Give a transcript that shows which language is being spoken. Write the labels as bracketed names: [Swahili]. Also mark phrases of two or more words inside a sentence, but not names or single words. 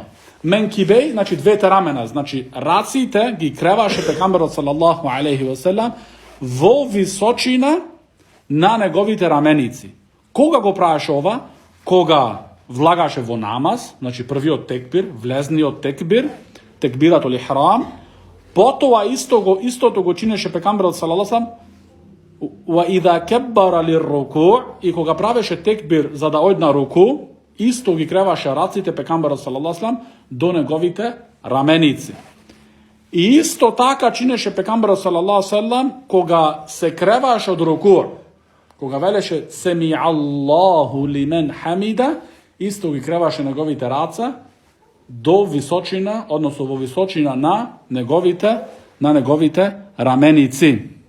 [Macedonian] Менкибей, значи двете рамена. Значи, раците ги креваше пекамберот [Arabic] صلى الله عليه وسلم [Macedonian] во височина на неговите раменици. Кога го правеше ова? Кога влагаше во намаз, значи првиот текбир, влезниот текбир, текбиратул ихрам, потоа истото го чинеше пекамберот [Arabic] صلى الله عليه وإذا كبر للركوع, [Macedonian] и кога правеше текбир за да ојде на руку, исто ги креваше раците пекамберот [Arabic] صلى الله عليه [Macedonian] до неговите раменици. И исто така чинеше пекамберот [Arabic] صلى الله عليه [Macedonian] кога се креваше од руку, кога велеше [Arabic] سمع الله لمن حمده, [Macedonian] исто ги креваше неговите раца до височина, односно во височина на неговите раменици.